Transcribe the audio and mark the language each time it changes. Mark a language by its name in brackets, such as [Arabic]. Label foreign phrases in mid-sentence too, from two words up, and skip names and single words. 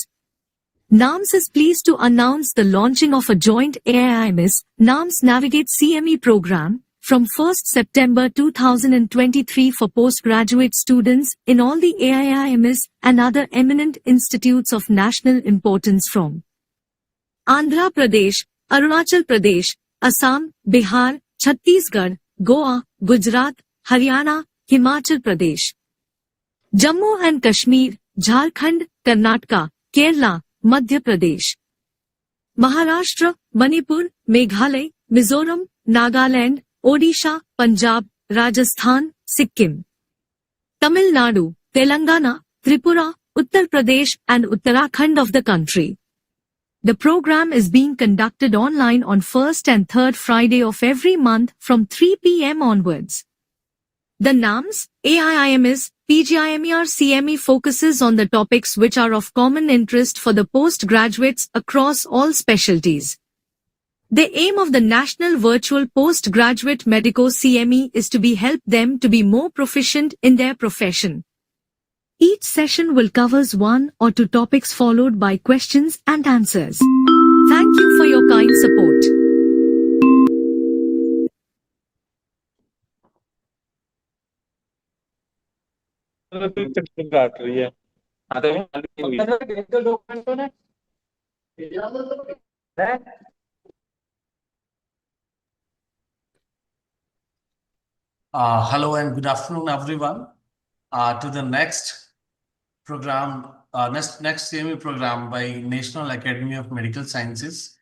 [English] NAMS is pleased to announce the launching of a joint NAIIMS NAMS Navigate CME program from 1st September 2023 for postgraduate students in all the NAIIMS and other eminent institutes of national importance from Andhra Pradesh, Arunachal Pradesh, Assam, Bihar, Chhattisgarh, Goa, Gujarat, Haryana, Himachal Pradesh, Jammu and Kashmir, Jharkhand, Karnataka, Kerala, Madhya Pradesh, Maharashtra, Manipur, Meghalaya, Mizoram, Nagaland, Odisha, Punjab, Rajasthan, Sikkim, Tamil Nadu, Telangana, Tripura, Uttar Pradesh and Uttarakhand of the country. The program is being conducted online on first and third Friday of every month from 3 p.m. onwards. The NAMS-AIIMS PGIMER CME focuses on the topics which are of common interest for the postgraduates across all specialties. The aim of the National Virtual Postgraduate Medico CME is to help them to be more proficient in their profession. Each session will cover one or two topics followed by questions and answers. Thank you for your kind support. [Hindi] काट रही है [English] Hello and good afternoon, everyone. To the next program, next CME program by National Academy of Medical Sciences.